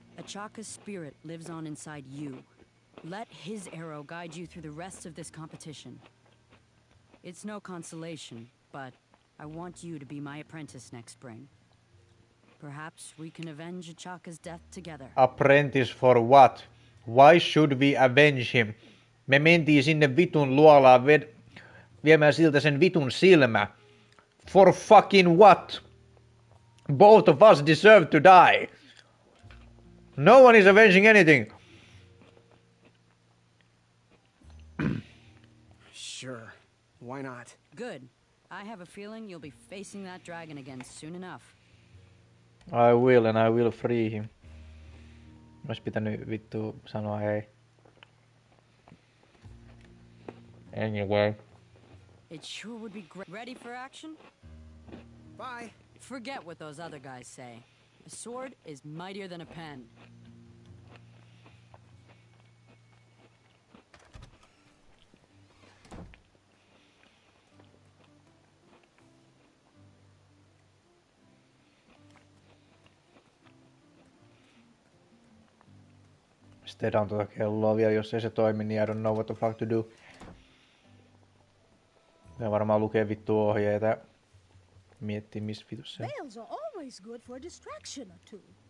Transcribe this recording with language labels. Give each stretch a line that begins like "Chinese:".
English: Achaka's spirit lives on inside you. Let his arrow guide you through the rest of this competition. It's no consolation, but I want you to be my apprentice next spring. Perhaps we can avenge Achaka's death together. Apprentice for what? Why should we avenge him?
Finnish: Me mentiin sinne vitun luolaan viemään siltä sen vitun silmä.
English: For fucking what? Both of us deserve to die. No one is avenging anything. Sure. Why not? Good. I have a feeling you'll be facing that dragon again soon enough. I will, and I will free him.
Finnish: Ois pitänyt vittu sanoa hei.
English: Anyway. It sure would be great. Ready for action? Bye. Forget what those other guys say. A sword is mightier than a pen.
Finnish: Stedan tuota kelloa vielä, jos ei se toimi, niin
English: I don't know what the fuck to do.
Finnish: Ja varmaan lukee vittu ohjeita. Miettii missä vitussa se on.
English: Veils are always good for a distraction or two.